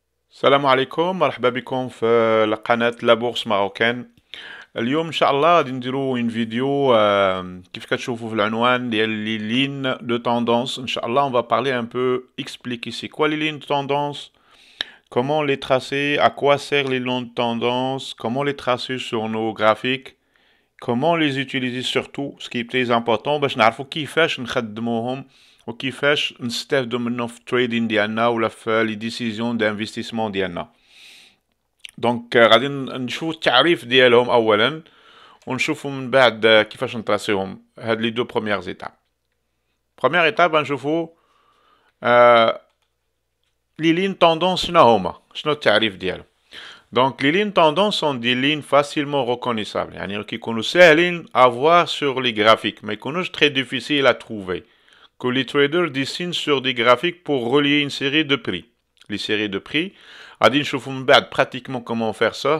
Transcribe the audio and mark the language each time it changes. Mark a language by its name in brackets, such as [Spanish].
[Arabic] السلام عليكم، مرحبا بكم في قناة لا بورس ماروكان. اليوم ان شاء الله غادي نديرو اون فيديو كيف كتشوفوا في العنوان ديال [French] لي لين دو تendance. ان شاء الله on va parler un peu, expliquer c'est quoi les lignes de tendance, comment les tracer, à quoi servent les lignes de tendance, comment les tracer sur nos graphiques, comment les utiliser surtout, ce qui est très important [Arabic] باش نعرفوا كيفاش نخدموهم وكيفاش نستافدوا منهم في التريدين ديالنا ولا في لي ديسيزيون دانفستيسمون ديالنا. دونك غادي نشوفوا التعريف ديالهم اولا ونشوفوا من بعد كيفاش نتراسيهم هاد [French] لي دو بروميير ايتاب. بروميير ايتاب [Arabic] غنشوفوا [French] لي لين توندونس [Arabic] شنو هما، شنو التعريف ديالهم. [French] Donc, les lignes tendances sont des lignes facilement reconnaissables. [Arabic] يعني كيكونوا ساهلين [French] à voir sur les graphiques, mais [Arabic] يكونوش [French] très difficiles à trouver. Que les traders dessinent sur des graphiques pour relier une série de prix. Les séries de prix, [Arabic] غادي نشوفوا من بعد [French] pratiquement comment faire ça.